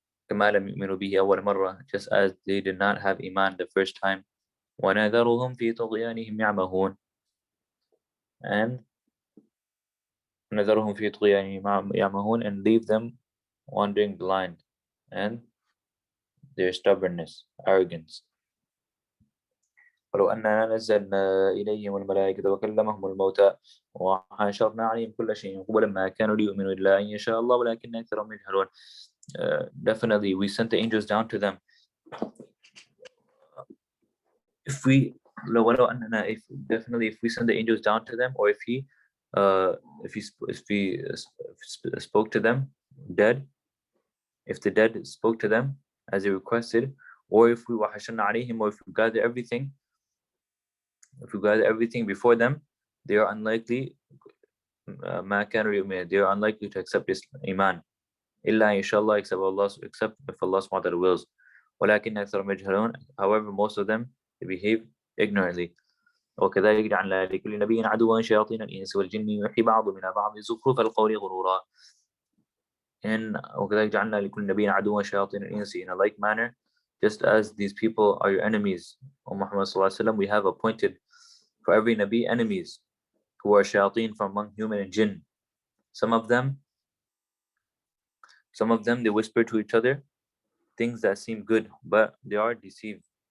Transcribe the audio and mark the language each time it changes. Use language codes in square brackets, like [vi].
[en] Just as they did not have Iman the first time. [ar] وَنَذَرُهُمْ فِي طُغْيَانِهِمْ يَعْمَهُونَ [en] And [ar] نَذَرُهُمْ فِي طُغْيَانِهِمْ يَعْمَهُونَ [en] and leave them wandering blind and their stubbornness, arrogance. [ar] ولو أننا نزلنا إليهم الملائكة وكلمهم الموتى وحشرنا عليهم كل شيء قبلا ما كانوا ليؤمنوا إلا أن يشاء الله ولكن أكثرهم يجهلون. [en] Definitely we sent the angels down to them. If we send the angels down to them, or if he spoke to them dead, if the dead spoke to them as they requested, or if we [ar] wahashanna alayhim, [en] or if we gather everything before them, they are unlikely they are unlikely to accept this iman. [ar] Illa inshallah, [en] except if Allah subhanahu wa ta'ala wills. [ar] ولكن أكثرهم يجهلون. [en] However, most of them, they behave ignorantly. [ar] وكذلك جعلنا لكل نبي عدوا شياطين الإنس والجن يوحي بعضهم إلى بعض زخرف القول غرورا. And وكذلك جعلنا لكل نبي عدوا شياطين الإنس. [en] In a like manner, just as these people are your enemies, O Muhammad sallallahu alaihi wasallam, we have appointed for every Nabi enemies who are shayateen from among human and jinn. Some of them they whisper to each other things that seem good, but they are deceived.